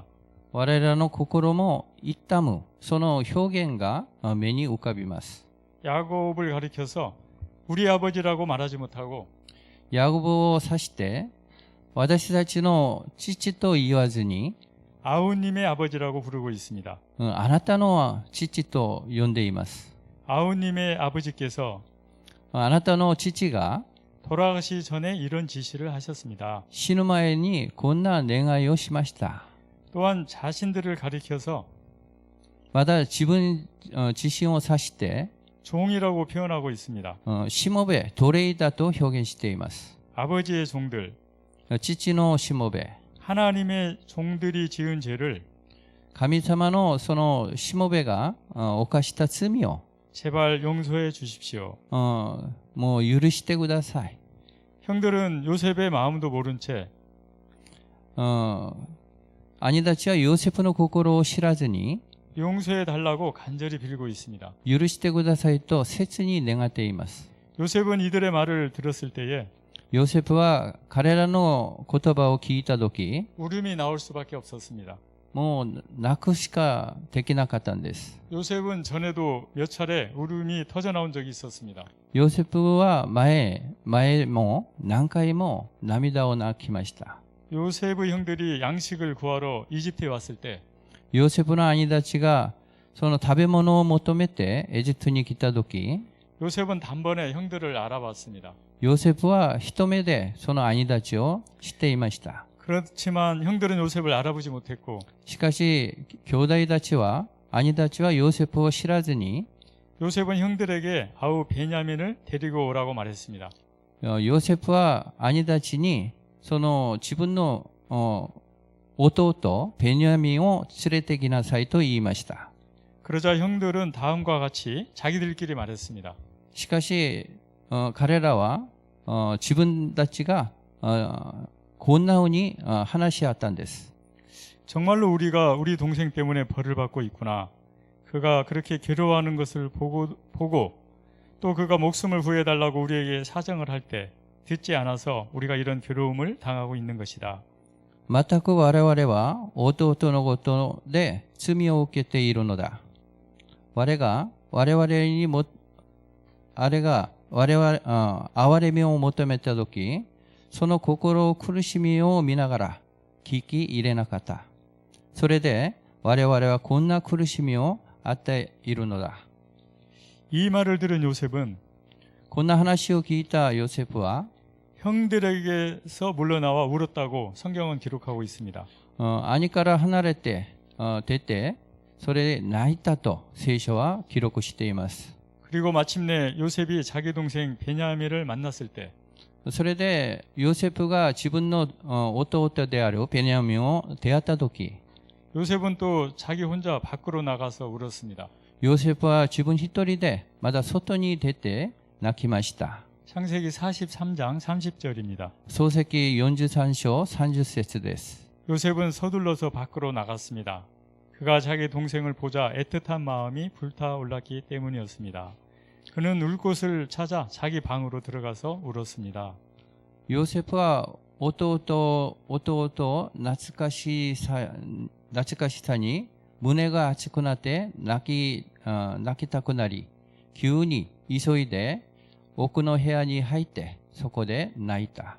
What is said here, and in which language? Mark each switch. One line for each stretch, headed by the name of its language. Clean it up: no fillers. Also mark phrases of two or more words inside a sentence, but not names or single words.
Japanese: 我らの心も痛むその表現が目に浮かびます。
Korean: 야곱을 가리켜서 우리 아버지라고 말하지 못하고
Japanese: ヤコブを指して、私たちの父と言わずに、
Korean: 아우님의 아버지라고 부르고 있습니다.
Japanese: あなたの父と呼んでいます。
Korean: 아우님의 아버지께서
Japanese: あなたの父が
Korean: 돌아가시 전에 이런 지시를 하셨습니다.
Japanese: 死ぬ前にこんな願いをしました。
Korean: 또한 자신들을 가리켜서
Japanese: また自分自身を指して、
Korean: 종이라고 표현하고 있습니다.
Japanese: しもべ、奴隷だと表現しています。
Korean: 아버지의 종들,
Japanese: 父のしもべ、
Korean: 하나님의 종들이 지은 죄를
Japanese: 神様のそのしもべが犯した罪を
Korean: 제발 용서해 주십시오.
Japanese: もう許してください。
Korean: 형들은 요셉의 마음도 모른 채
Japanese: 兄たちはヨセフの心を知らずに
Korean: 용서해 달라고 간절히 빌고 있습니다.
Japanese: 許してくださいと切に願っています。
Korean: 요셉은 이들의 말을 들었을 때에
Japanese: ヨセフは彼らの言葉を聞いたとき、
Korean: 울음이 나올 수밖에 없었습니다.
Japanese: もう泣くしかできなかったんです。
Korean: 요셉은 전에도 몇 차례 울음이 터져 나온 적이 있었습니다.
Japanese: ヨセフは前も何回も涙を泣きました。
Korean: 요셉의 형들이 양식을 구하러 이집트에 왔을 때
Japanese: ヨセフの兄たちがその食べ物を求めてエジプトに来たとき、
Korean: 요셉은 단번에 형들을 알아봤습니다.
Japanese: ヨセフは一目でその兄たちを知っていました。
Korean: 그렇지만 형들은 요셉을 알아보지 못했고
Japanese: しかし兄弟たちは兄たちはヨセフを知らずに
Korean: 요셉은 형들에게 아우 베냐민을 데리고 오라고 말했습니다.
Japanese: ヨセフは兄たちにその自分の弟ベニヤミンを連れてきなさいと言いました。
Korean: 그러자 형들은 다음과 같이 자기들끼리 말했습니다.
Japanese: しかし彼らは自分たちがこんなふうに話し合ったんです。
Korean: 정말로 우리가 우리 동생 때문에 벌을 받고 있구나. 그가 그렇게 괴로워하는 것을 보고 또 그가 목숨을 구해달라고 우리에게 사정을 할 때 듣지 않아서 우리가 이런 괴로움을 당하고 있는 것이다.
Japanese: 全く我々は弟のことで罪を受けているのだ。我々にも哀れみを求めたとき、その心苦しみを見ながら聞き入れなかった。それで我々はこんな苦しみを与えいるのだ。
Korean: 이 말을 들은 요셉은
Japanese: こんな話を聞いたヨセフは
Korean: 형들에게서 물러나와 울었다고 성경은 기록하고 있습니다.
Japanese: 兄から離れて出てそれで泣いたと聖書は記録しています。
Korean: 그리고 마침내 요셉이 자기 동생 베냐민을 만났을 때
Japanese: それでヨセフが自分の弟であるベニヤミンを出会ったとき、
Korean: 요셉은 또 자기 혼자 밖으로 나가서 울었습니다.
Japanese: ヨセフは自分一人でまだ外に出て泣きました。
Korean: 창세기 43장 30절입니다.
Japanese: 創世記43章30節です。
Korean: 요셉은 서둘러서 밖으로 나갔습니다. 그가 자기 동생을 보자 애틋한 마음이 불타올랐기 때문이었습니다. 그는 울 곳을 찾아 자기 방으로 들어가서 울었습니다.
Japanese: ヨセフは弟を懐かしさに胸が熱くなって泣きたくなり、急に急いで奥の部屋に入ってそこで泣いた。